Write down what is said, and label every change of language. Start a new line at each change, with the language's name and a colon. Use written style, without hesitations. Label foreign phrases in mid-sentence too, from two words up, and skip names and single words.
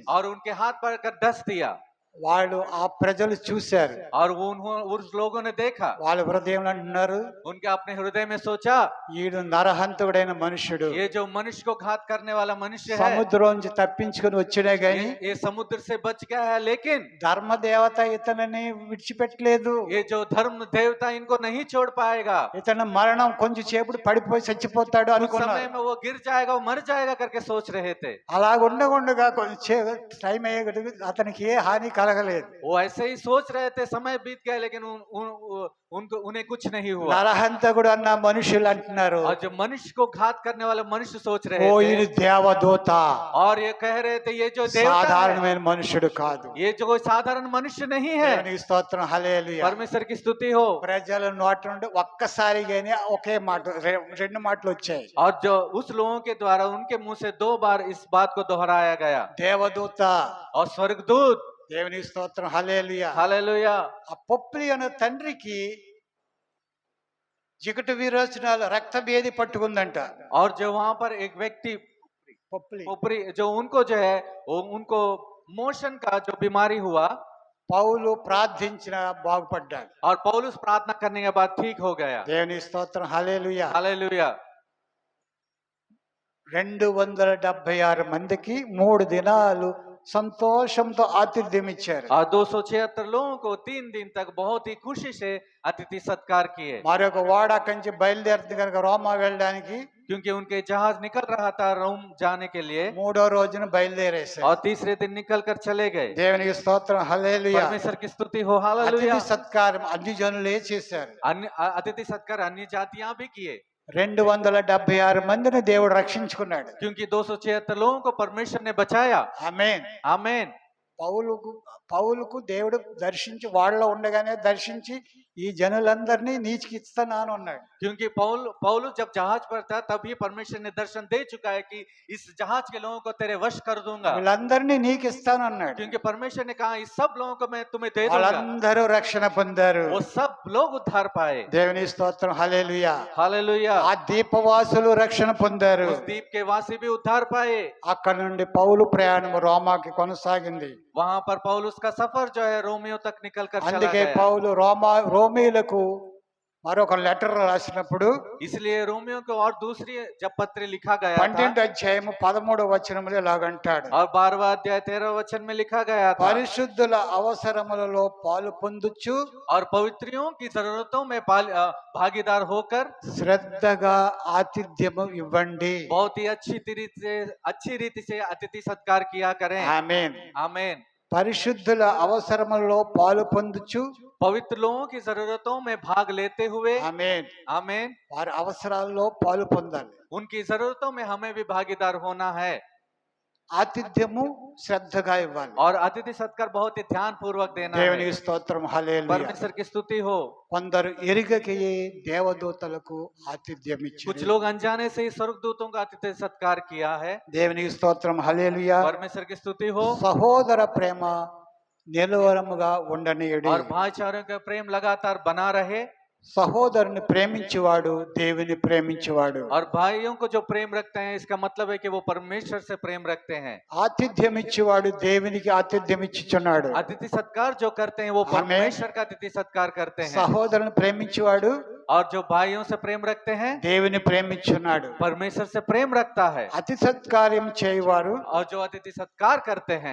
Hindi: और उनके हाथ पर कर डस दिया।
Telugu: వాళ్ళు ఆ ప్రజలు చూశారు.
Hindi: और उस लोगों ने देखा,
Telugu: వాళ్ళ హృదయంలో అంటున్నారు,
Hindi: उनके अपने हृदय में सोचा
Telugu: ఈడు నరహంతుడైన మనుష్యుడు.
Hindi: ये जो मनुष्य को घात करने वाला मनुष्य है,
Telugu: సముద్రం నుంచి తప్పించుకొని వచ్చినా గాని
Hindi: ये समुद्र से बच गया है, लेकिन
Telugu: ధర్మదేవత ఇతనిని విడిచిపెట్టలేదు.
Hindi: ये जो धर्म देवता इनको नहीं छोड़ पाएगा।
Telugu: ఇతను మరణం కొంచెం సేపుడు పడిపోయి చచ్చిపోతాడు
Hindi: उस
Telugu: అనుకున్నారు.
Hindi: समय में वो गिर जाएगा, वो मर जाएगा करके सोच रहे थे।
Telugu: అలాగ ఉండకుండా కొంచెం టైం అయ్యేటప్పుడు అతనికి ఏ హాని కలగలేదు.
Hindi: वो ऐसे ही सोच रहे थे, समय बीत गया लेकिन उन्हें कुछ नहीं हुआ।
Telugu: నరహంతకుడు అన్న మనుషులు అంటున్నారు,
Hindi: और जो मनुष्य को घात करने वाले मनुष्य सोच रहे ఓ थे
Telugu: ఈయన దేవదూత,
Hindi: और ये कह रहे थे ये जो देवता है,
Telugu: సాధారణమైన మనుషుడు కాదు.
Hindi: ये जो कोई साधारण मनुष्य नहीं है।
Telugu: దేవునికి స్తోత్రం, హల్లెలూయా.
Hindi: परमेश्वर की स्तुति हो।
Telugu: ప్రజల నోటి నుండి ఒక్కసారిగానే ఒకే మాట, రెండు మాటలు వచ్చాయి.
Hindi: और जो उस लोगों के द्वारा उनके मुंह से 2 बार इस बात को दोहराया गया,
Telugu: దేవదూత.
Hindi: और स्वर्गदूत।
Telugu: దేవునికి స్తోత్రం, హల్లెలూయా.
Hindi: हालेलुया।
Telugu: ఆ పొప్లి అనే తండ్రికి జిగట విరోచనాలు, రక్తభేది పట్టుకుందంట.
Hindi: और जो वहां पर एक व्यक्ति పొప్లి ऊपरी जो उनको जो है उनको मोशन का जो बीमारी हुआ,
Telugu: పౌలు ప్రార్థించిన బాగుపడ్డాడు.
Hindi: और पौलुस प्रार्थना करने के बाद ठीक हो गया।
Telugu: దేవునికి స్తోత్రం, హల్లెలూయా.
Hindi: हालेलुया।
Telugu: 276 మందికి 3 దినాలు సంతోషంతో ఆతిథ్యం ఇచ్చారు.
Hindi: और 276 लोगों को 3 दिन तक बहुत ही खुशी से अतिथि सत्कार किए,
Telugu: మరొక ఓడ కంచి బయలుదేరుతుంది కనుక రోమా వెళ్ళడానికి
Hindi: क्योंकि उनके जहाज निकल रहा था रोम जाने के लिए,
Telugu: 3వ రోజున బయలుదేరేశారు.
Hindi: और तीसरे दिन निकल कर चले गए।
Telugu: దేవునికి స్తోత్రం, హల్లెలూయా.
Hindi: परमेश्वर की स्तुति हो। हालेलुया।
Telugu: అతిథి సత్కారం అన్ని జనులే చేశారు.
Hindi: अतिथि सत्कार अन्य जातियां भी किए,
Telugu: 276 మందిని దేవుడు రక్షించుకున్నాడు.
Hindi: क्योंकि 276 लोगों को परमेश्वर ने बचाया।
Telugu: ఆమేన్.
Hindi: आमीन।
Telugu: పౌలుకు దేవుడు దర్శించి, వాళ్ళలో ఉండగానే దర్శించి ఈ జనులందరినీ నీచికి ఇస్తాను అన్నాడు.
Hindi: क्योंकि पौलुस जब जहाज पर था तभी परमेश्वर ने दर्शन दे चुका है कि इस जहाज के लोगों को तेरे वश कर दूंगा,
Telugu: వీళ్ళందరినీ నీకు ఇస్తాను అన్నాడు.
Hindi: क्योंकि परमेश्वर ने कहा इस सब लोगों को मैं तुम्हें दे दूंगा।
Telugu: వాళ్ళందరూ రక్షణ పొందారు.
Hindi: वो सब लोग उद्धार पाए।
Telugu: దేవుని స్తోత్రం, హల్లెలూయా.
Hindi: हालेलुया।
Telugu: ఆ దీపవాసులు రక్షణ పొందారు.
Hindi: उस द्वीप के वासी भी उद्धार पाए।
Telugu: అక్కడ నుండి పౌలు ప్రయాణం రోమాకి కొనసాగింది.
Hindi: वहां पर पौलुस का सफर जो है रोमियो तक निकल कर चला
Telugu: అందుకే
Hindi: गया।
Telugu: పౌలు రోమీయులకు మరొక లెటర్ రాసినప్పుడు
Hindi: इसलिए रोमियो को और दूसरी जब पत्र लिखा गया था
Telugu: 12వ అధ్యాయము 13వ వచనములో ఇలాగంటాడు,
Hindi: और 12वां अध्याय 13 वचन में लिखा गया था
Telugu: పరిశుద్ధుల అవసరములలో పాలు పొందుచు
Hindi: और पवित्रियों की जरूरतों में भागीदार होकर
Telugu: శ్రద్ధగా ఆతిథ్యము ఇవ్వండి.
Hindi: बहुत ही अच्छी रीति से अतिथि सत्कार किया करें।
Telugu: ఆమేన్.
Hindi: आमीन।
Telugu: పరిశుద్ధుల అవసరములలో పాలు పొందుచు,
Hindi: पवित्र लोगों की जरूरतों में भाग लेते हुए
Telugu: ఆమేన్,
Hindi: आमीन,
Telugu: వారి అవసరాల్లో పాలు పొందాలి.
Hindi: उनकी जरूरतों में हमें भी भागीदार होना है
Telugu: ఆతిథ్యము శ్రద్ధగా ఇవ్వాలి.
Hindi: और अतिथि सत्कार बहुत ही ध्यान पूर्वक देना है।
Telugu: దేవునికి స్తోత్రం, హల్లెలూయా.
Hindi: परमेश्वर की स्तुति हो।
Telugu: కొందరు ఎరుగకయే దేవదూతలకు ఆతిథ్యం
Hindi: कुछ
Telugu: ఇచ్చారు.
Hindi: लोग अनजाने से ही स्वर्गदूतों का अतिथि सत्कार किया है।
Telugu: దేవునికి స్తోత్రం, హల్లెలూయా.
Hindi: परमेश्वर की स्तुति हो।
Telugu: సహోదర ప్రేమ నిలవరముగా ఉండనీయుడి.
Hindi: और भाईचारों का प्रेम लगातार बना रहे।
Telugu: సహోదరుని ప్రేమించువాడు దేవుని ప్రేమించువాడు.
Hindi: और भाइयों को जो प्रेम रखते हैं इसका मतलब है कि वो परमेश्वर से प्रेम रखते हैं।
Telugu: ఆతిథ్యం ఇచ్చేవాడు దేవునికి ఆతిథ్యం ఇచ్చుచున్నాడు.
Hindi: अतिथि सत्कार जो करते हैं वो आमीन। परमेश्वर का अतिथि सत्कार करते हैं।
Telugu: సహోదరుని ప్రేమించేవాడు
Hindi: और जो भाइयों से प्रेम रखते हैं
Telugu: దేవుని ప్రేమించున్నాడు.
Hindi: परमेश्वर से प्रेम रखता है।
Telugu: అతి సత్కార్యం చేయవారు
Hindi: और जो अतिथि सत्कार करते हैं